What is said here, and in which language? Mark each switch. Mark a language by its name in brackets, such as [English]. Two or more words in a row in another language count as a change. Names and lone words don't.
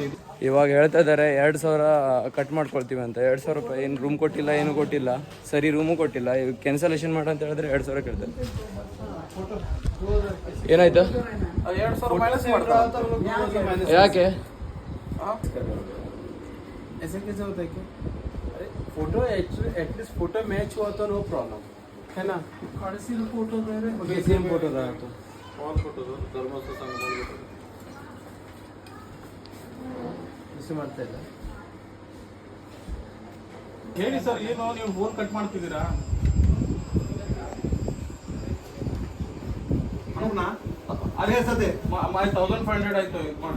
[Kannada] ಇವಾಗ ಹೇಳ್ತಾ ಇದ್ದಾರೆ 2,000 ಕಟ್ ಮಾಡ್ಕೊಳ್ತೀವಿ ಅಂತ. 2,000 ರೂಪಾಯಿ ಏನು ರೂಮ್ ಕೊಟ್ಟಿಲ್ಲ, ಏನು ಕೊಟ್ಟಿಲ್ಲ, ಸರಿ ರೂಮು ಕೊಟ್ಟಿಲ್ಲ. ಇವಾಗ ಕ್ಯಾನ್ಸಲೇಷನ್ ಮಾಡು ಅಂತ ಹೇಳಿದ್ರೆ 2,000 ಕೇಳ್ತಾರೆ. ಏನಾಯ್ತು? ಯಾಕೆ? [Hindi] ऐसे कैसे होता है क्या? [English] अरे photo atleast photo match [Hindi] हुआ तो [English] no problem. [Hindi] है ना [Kannada] ಕಳಿಸಿದ ಫೋಟೋ ಬೇರೆ [English] same photo [Kannada] ಆಯ್ತು ಧರ್ಮಸ್ಥಳ ಸಂಘ ಮಿಸ್ ಮಾಡ್ತಾ ಇಲ್ಲ. ಹೇಳಿ ಸರ್, ಏನು ನೀವು [English] phone cut [Kannada] ಮಾಡ್ತಿದ್ದೀರಾ? ಅದೇ ಸದ್ಯ 1500 ಆಯ್ತು. ಇದು ಮಾಡಿ